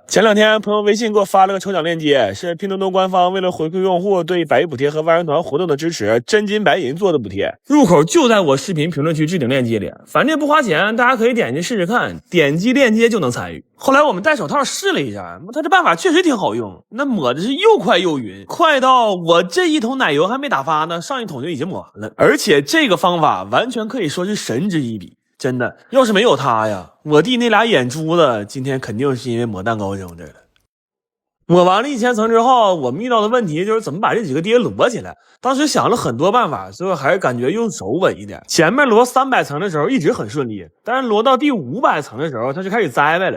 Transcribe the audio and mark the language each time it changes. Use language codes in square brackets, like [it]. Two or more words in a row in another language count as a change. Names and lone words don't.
[zh] 前2天朋友微信給我發了個抽獎鏈接，是拼多多官方為了回饋用戶對百億補貼和萬人團活動的支持，真金白銀做的補貼，入口就在我視頻評論區置頂鏈接裡，反正也不花錢，大家可以點進去試試看，點擊鏈接就能參與。後來我們戴手套試了一下，他這辦法確實挺好用，那抹的是又快又勻，快到我這一桶奶油還沒打發呢，上一桶就已經抹完了。而且這個方法完全可以說是神之一筆，真的，要是沒有它呀，我弟那倆眼珠子今天肯定是因為抹蛋糕扔這兒了。抹完了1000層之後，我們遇到的問題就是怎麼把這幾個碟摞起來。當時想了很多辦法，最後還是感覺用手穩一點。前面摞300層的時候一直很順利，但是摞到第500層的時候它就開始栽歪了。